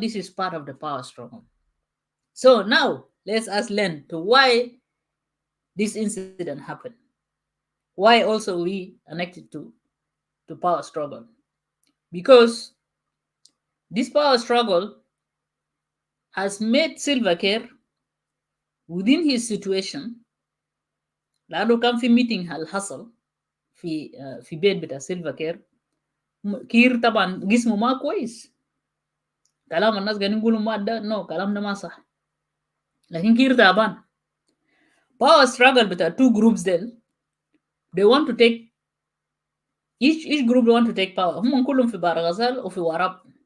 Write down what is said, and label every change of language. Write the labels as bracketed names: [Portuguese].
[English] This is part of the power struggle. So now let's us learn to why this incident happened. Why also we connected to power struggle. Because this power struggle has made Silva Care within his situation. [Arabic] لأنه كان في meeting الحصل في بيت بتاع سيلفا كير. كير طبعا جسمه ما كويس. كلام الناس قاعدين يقولوا ما ده كلام ده ما صح. لكن كير تعبان. [English] Power struggle [Arabic] بتاع [English] two groups then they want to take each group want to take power. [Arabic] هم كلهم في بارغزال وفي وراب.